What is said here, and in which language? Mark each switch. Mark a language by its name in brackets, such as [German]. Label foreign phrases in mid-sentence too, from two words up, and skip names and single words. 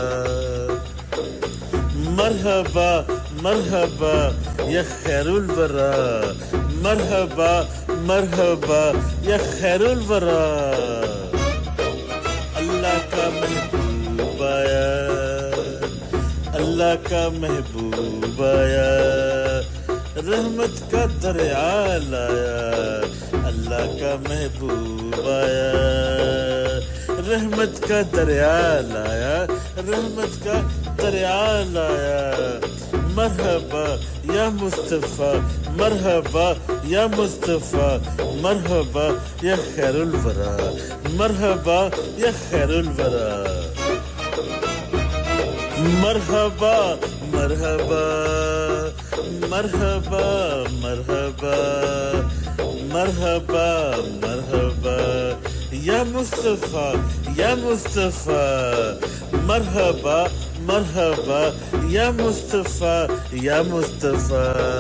[Arabic] مرحبا مرحبا یا خیر الورى مرحبا مرحبا یا خیر الورى [Urdu] اللہ کا محبوب آیا اللہ کا محبوب آیا رحمت کا دریا لایا اللہ کا محبوب آیا رحمت کا دریا لایا رحمت کا دریا لایا [Arabic] مرحبا یا مصطفیٰ مرحبا یا مصطفیٰ مرحبا یا خیر الورى مرحبا یا خیر الورى مرحبا مرحبا مرحبا مرحبا مرحبا مرحبا یا مصطفیٰ یا مصطفیٰ مرحبا مرحبا یا مصطفیٰ یا مصطفیٰ